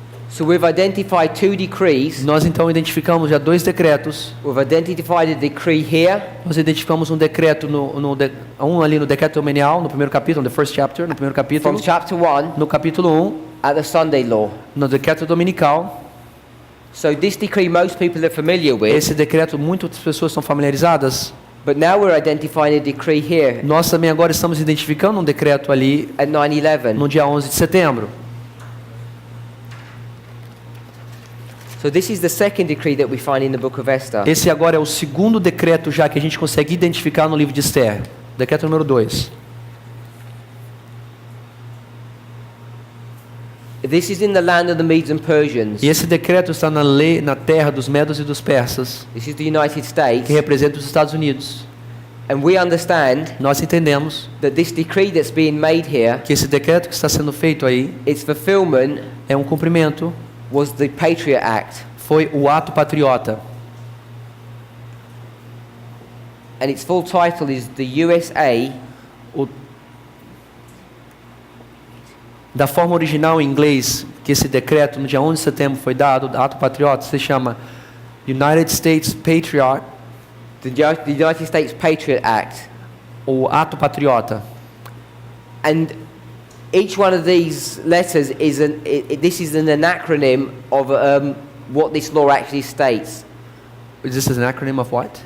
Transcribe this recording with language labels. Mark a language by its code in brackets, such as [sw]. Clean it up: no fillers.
[en] So we've identified 2 decrees. [pt] Nós então identificamos já 2 decretos. [en] We've identified a decree here, [pt] Nós identificamos um decreto um ali no decreto dominial, no primeiro capítulo, [en] the first chapter, [pt] no primeiro capítulo. [en] from chapter 1 [pt] No capítulo 1, [en] at the Sunday law. [pt] no decreto dominical. [en] So this decree most people are familiar with, [pt] Esse decreto muitas pessoas estão familiarizadas. [en] but now we're identifying a decree here [pt] Nós também agora estamos identificando um decreto ali [en] at 9/11. [pt] no dia 11 de setembro. [en] So this is the second decree that we find in the book of Esther. [pt] Esse agora é o segundo decreto já que a gente consegue identificar no livro de Esther. Decreto número 2. [en] This is in the land of the Medes and Persians. [pt] E esse decreto está na terra dos Medos e dos Persas, [en] This is the United States. [pt] que representa os Estados Unidos. [en] And we understand [pt] Nós entendemos [en] that this decree that's being made here, [pt] que esse decreto que está sendo feito aí [en] its fulfillment [pt] é um cumprimento, [en] was the Patriot Act. [pt] foi o ato patriota. [en] And its full title is the USA [pt] O- Da forma original em inglês, que esse decreto no dia 11 de setembro foi dado, ato patriota, se chama United States Patriot, [en] the United States Patriot Act. [pt] o ato patriota. [en] And each one of these letters is this is an acronym of what this law actually states, This is an acronym of what?